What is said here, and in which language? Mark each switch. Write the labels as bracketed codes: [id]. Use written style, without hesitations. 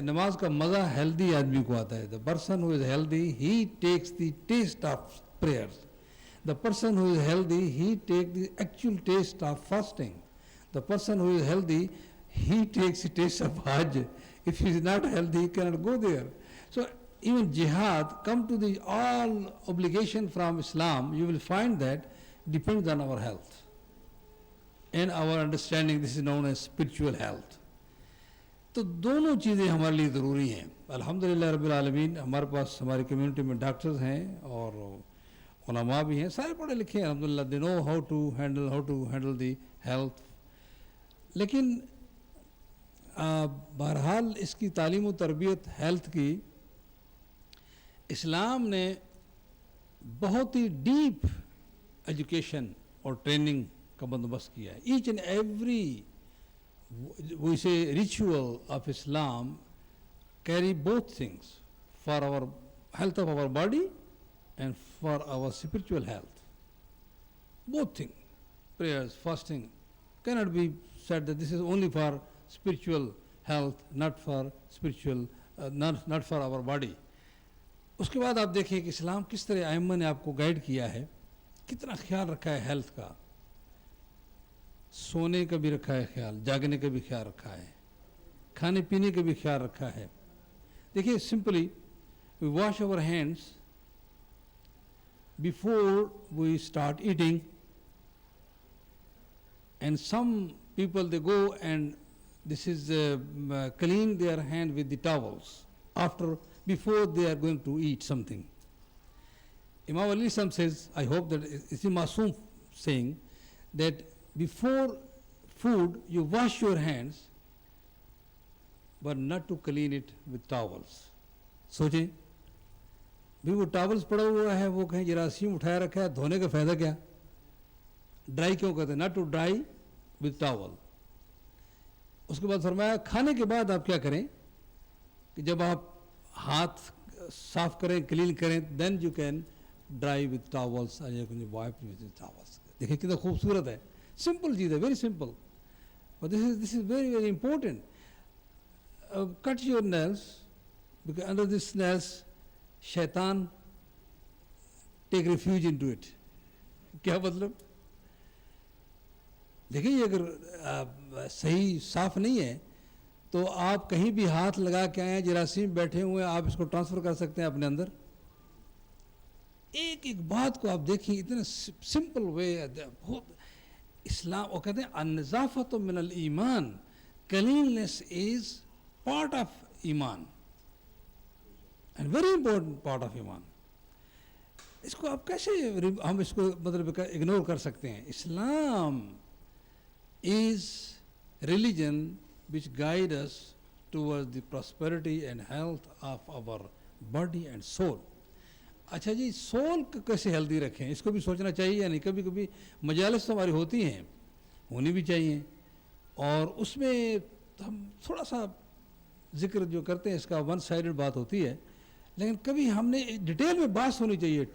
[ur] نماز کا مزہ ہیلدی آدمی کو آتا ہے. [en] The person who is healthy, he takes the taste of prayers. The person who is healthy, he takes the actual taste of fasting. The person who is healthy, he takes the taste of Hajj. If he is not healthy, he cannot go there. So even jihad, come to the all obligation from Islam, you will find that depends on our health and our understanding. This is known as spiritual health. [ur] تو دونوں چیزیں ہمارے لیے ضروری ہیں. الحمدللہ رب العالمین ہمارے پاس ہماری کمیونٹی میں ڈاکٹرز ہیں اور علماء بھی ہیں، سارے پڑھے لکھے ہیں الحمدللہ. [en] they know how to handle the health. [ur] لیکن بہرحال اس کی تعلیم و تربیت ہیلتھ کی اسلام نے بہت ہی ڈیپ ایجوکیشن اور ٹریننگ کا بندوبست کیا ہے. [en] Each and every we say ritual of Islam carry both things for our health of our body and for our spiritual health. Both things, prayers, fasting, cannot be said that this is only for spiritual health, not for spiritual, not for our body. [ur] اس کے بعد آپ دیکھیں کہ اسلام کس طرح ائمہ نے آپ کو گائیڈ کیا ہے، کتنا خیال رکھا ہے ہیلتھ کا. سونے کا بھی رکھا ہے خیال، جاگنے کا بھی خیال رکھا ہے. کھانے پینے کا بھی خیال رکھا ہے. [en] دیکھیے simply we wash our hands before we start eating, and some people they go and this is clean their hand with the towels before they are going to eat something. Imam Ali Sam says, I hope that it's a Masoom saying, that before food you wash your hands but not to clean it with towels. [ur] سوچیں بھی وہ towels پڑا ہوا ہے وہ کہیں جراثیم اٹھایا رکھا ہے, دھونے کا فائدہ کیا؟ ڈرائی کیوں کہتے ہیں؟ [en] Not to dry with towel. [ur] اس کے بعد فرمایا کھانے کے بعد آپ کیا کریں کہ جب آپ ہاتھ صاف کریں, کلین کریں, [en] then you can dry with towels, [ur] wipe with towels. دیکھیں کتنا خوبصورت ہے, [en] Simple چیز ہے, very simple, but this is very very important. Cut your nails because under this nails shaitan take refuge into it. [ur] کیا مطلب؟ دیکھیں یہ اگر صحیح صاف نہیں ہے تو آپ کہیں بھی ہاتھ لگا کے آئے ہیں, جراثیم بیٹھے ہوئے ہیں, آپ اس کو ٹرانسفر کر سکتے ہیں اپنے اندر. ایک ایک بات کو آپ دیکھیں اتنا سمپل وے, بہت اسلام وہ کہتے ہیں [ar] النظافۃ من الایمان, [en] Cleanliness is part of ایمان and very important part of ایمان. [ur] اس کو آپ کیسے ہم اس کو مطلب اگنور کر سکتے ہیں؟ [en] Islam is religion which guide us towards the prosperity and health of our body and soul. [ur] اچھا جی, سول کو کیسے ہیلدی رکھیں, اس کو بھی سوچنا چاہیے یا نہیں؟ کبھی کبھی مجالس تو ہماری ہوتی ہیں, ہونی بھی چاہیے, اور اس میں ہم تھوڑا سا ذکر جو کرتے ہیں اس کا ون سائیڈڈ بات ہوتی ہے, لیکن کبھی ہم نے ڈیٹیل میں بات ہونی چاہیے.